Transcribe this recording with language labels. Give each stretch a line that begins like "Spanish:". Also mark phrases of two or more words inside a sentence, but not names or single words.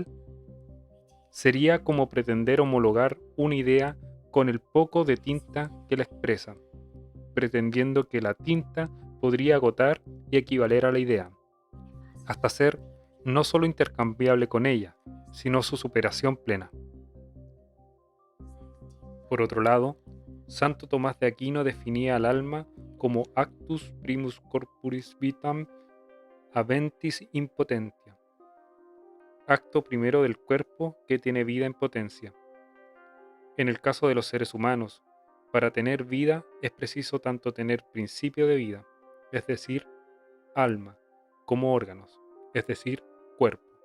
Spanish: Sería como pretender homologar una idea con el poco de tinta que la expresa, pretendiendo que la tinta podría agotar y equivaler a la idea, hasta ser no solo intercambiable con ella, sino su superación plena. Por otro lado, Santo Tomás de Aquino definía al alma como
Latin: actus primus corporis vitam aventis in potentia,
Spanish: acto primero del cuerpo que tiene vida en potencia. En el caso de los seres humanos, para tener vida es preciso tanto tener principio de vida, es decir, alma, como órganos, es decir, cuerpo.